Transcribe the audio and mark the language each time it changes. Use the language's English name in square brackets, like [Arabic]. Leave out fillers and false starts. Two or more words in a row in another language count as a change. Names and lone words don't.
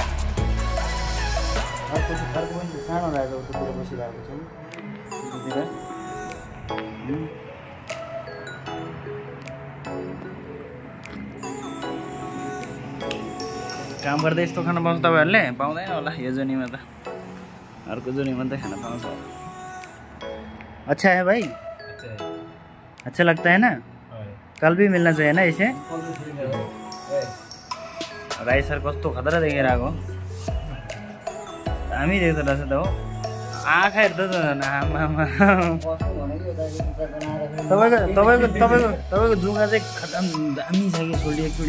[Nepali] अर्को पनि सानो रहेछ, उतातिर बसिरहेको छ उतातिर। काम गर्दै यस्तो खाना पाउँछ तपाईँहरूले? पाउँदैन होला यो जोनीमा त, अर्को जोनीमा त खाना पाउँछ। [Hindi] अच्छा है भाई, अच्छा लगता है ना? कल भी मिलना चाहिए ना इसे। [Nepali] राई सर कस्तो खतरा देखेर आएको, हामी देख्दो रहेछ त हो। आँखा हेर्दा त आमामा, तपाईँको जुगा चाहिँ खतम दामी छ कि।